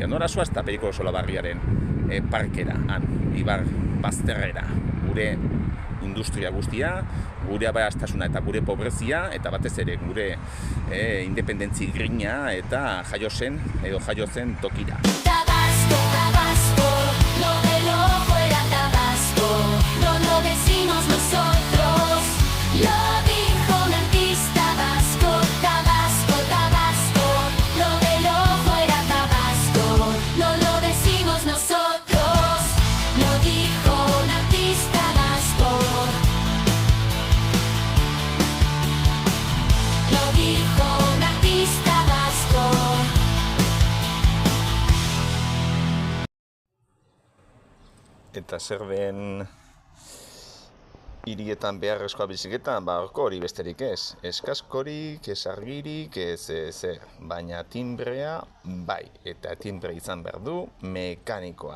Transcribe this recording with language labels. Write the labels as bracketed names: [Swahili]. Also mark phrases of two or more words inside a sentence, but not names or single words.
[Basque] Nora zoazta Periko Solabarriaren parkera, Ibar Bazterrera, gure industria guztia, gure aberastasuna eta gure pobrezia, eta batez ere gure independentzi grina eta jaio zen tokira. [Spanish] Tabasco, Tabasco, lo del ojo era Tabasco, no lo decimos nosotros, lo dijo un artista vasco. Tabasco, Tabasco, lo del ojo era Tabasco, no lo decimos nosotros, lo dijo un artista vasco. Lo dijo un artista vasco. [Basque] Eta zer den hirietan beharrezkoa biziketan, horko hori besterik ez. Ez kaskorik, ez argirik, ez zer. Baina timbrea bai, eta timbre izan behar du mekanikoa.